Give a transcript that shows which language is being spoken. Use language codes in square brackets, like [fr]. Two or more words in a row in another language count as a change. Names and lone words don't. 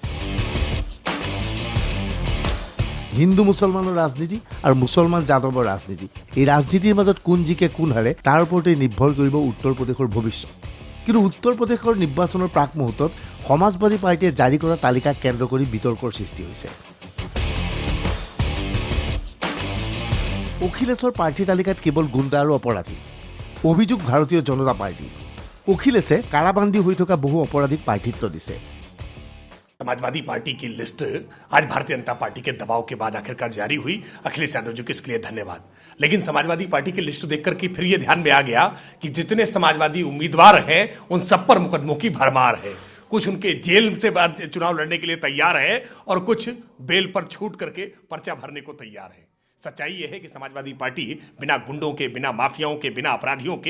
[as] হিন্দু মুছলমানৰ ৰাজনীতি আৰু মুছলমান যাদৱৰ ৰাজনীতি এই ৰাজনীতিৰ মাজত কোন জিকে কোন হাৰে তাৰ ওপৰতে নিৰ্ভৰ কৰিব উত্তৰ প্ৰদেশৰ ভৱিষ্যত কিন্তু উত্তৰ প্ৰদেশৰ নিৰ্বাচনৰ প্ৰাক মুহূৰ্তত সমাজবাদী পাৰ্টিয়ে জাৰি কৰা তালিকাক কেন্দ্ৰ কৰি বিতৰ্কৰ সৃষ্টি হৈছে অখিলেশৰ প্ৰাৰ্থী তালিকাত কেৱল গুণ্ডা আৰু অপৰাধী অভিযোগ ভাৰতীয় জনতা পাৰ্টি অখিলেশে কাৰাবান্দী হৈ থকা বহু অপৰাধীক প্ৰাৰ্থিত্ব দিছে [hi] समाजवादी पार्टी की लिस्ट आज भारतीय जनता पार्टी के दबाव के बाद आखिरकार जारी हुई अखिलेश यादव जी को इसके लिए धन्यवाद लेकिन समाजवादी पार्टी की लिस्ट देखकर के फिर ये ध्यान में आ गया कि जितने समाजवादी उम्मीदवार हैं उन सब पर मुकदमों की भरमार है कुछ उनके जेल से बाद चुनाव लड़ने के लिए तैयार हैं और कुछ बेल पर छूट करके पर्चा भरने को तैयार हैं सच्चाई यह है कि समाजवादी पार्टी बिना गुंडों के बिना माफियाओं के बिना अपराधियों के